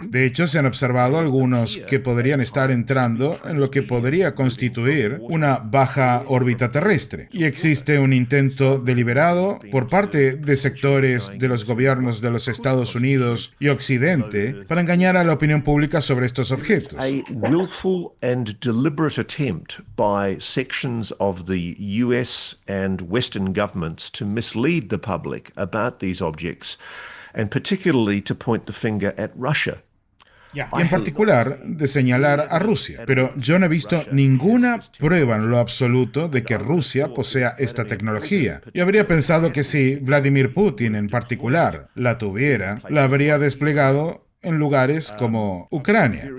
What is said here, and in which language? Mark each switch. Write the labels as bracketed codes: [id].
[es] De hecho, se han observado algunos que podrían estar entrando en lo que podría constituir una baja órbita terrestre. Y existe un intento deliberado por parte de sectores de los gobiernos de los Estados Unidos y Occidente para engañar a la opinión pública sobre estos objetos. [en] A willful and deliberate attempt by sections of the US and Western governments to mislead the public about these objects, and particularly to point the finger at Russia. [es] Y en particular de señalar a Rusia. Pero yo no he visto ninguna prueba en lo absoluto de que Rusia posea esta tecnología. Y habría pensado que si Vladimir Putin en particular la tuviera, la habría desplegado en lugares como Ucrania.